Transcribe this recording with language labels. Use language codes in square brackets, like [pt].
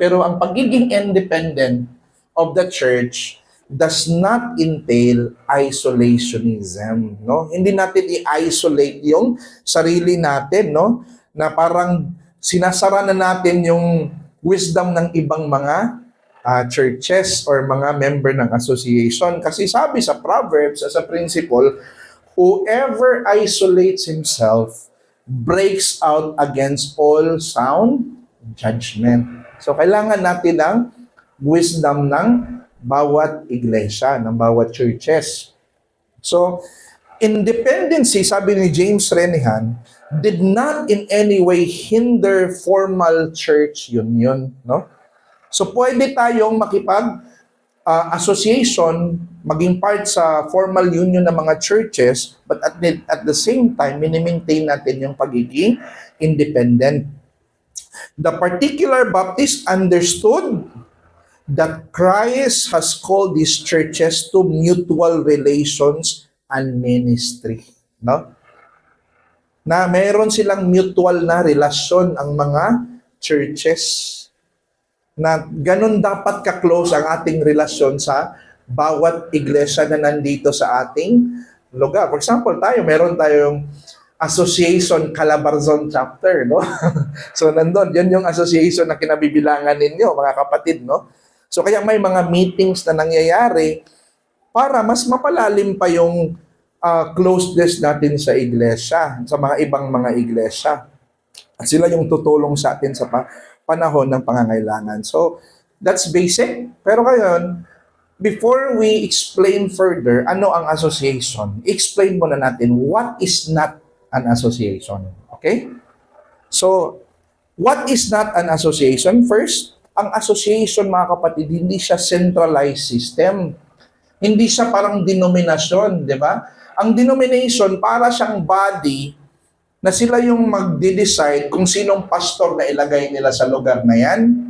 [tl] Pero ang pagiging [en] independent of the church does not entail isolationism, no? [tl] Hindi natin i-isolate yung sarili natin, no? Na parang sinasara na natin yung wisdom ng ibang mga churches or mga member ng association. Kasi sabi sa [en] Proverbs, as a principle, whoever isolates himself breaks out against all sound judgment. [tl] So, kailangan natin ng wisdom ng bawat iglesia, ng bawat churches. [en] So, independency, [tl] sabi ni [en] James Renihan, did not in any way hinder formal church union, no? [tl] So, pwede tayong association, maging part sa formal union ng mga churches, [en] but at the same time, [tl] mini-maintain natin yung pagiging independent. [en] The particular Baptist understood that Christ has called these churches to mutual relations and ministry. No? [tl] Na mayroon silang mutual na relasyon ang mga churches. Na ganun dapat ka-close ang ating relasyon sa bawat iglesia na nandito sa ating lugar. For example, meron tayong Association Calabarzon Chapter, no? So, nandun, yun yung association na kinabibilangan ninyo, mga kapatid, no? So, kaya may mga meetings na nangyayari para mas mapalalim pa yung closeness natin sa iglesia, sa mga ibang mga iglesia. At sila yung tutulong sa atin sa panahon ng pangangailangan. [en] So, that's basic. [tl] Pero ngayon, [en] before we explain further [tl] ano ang association, explain muna natin [en] what is not an association. Okay? So, what is not an association? [tl] First, ang association, mga kapatid, hindi siya centralized system. Hindi siya parang denominasyon, di ba? Ang denomination, para siyang body na sila yung magde-decide kung sinong pastor na ilagay nila sa lugar na yan.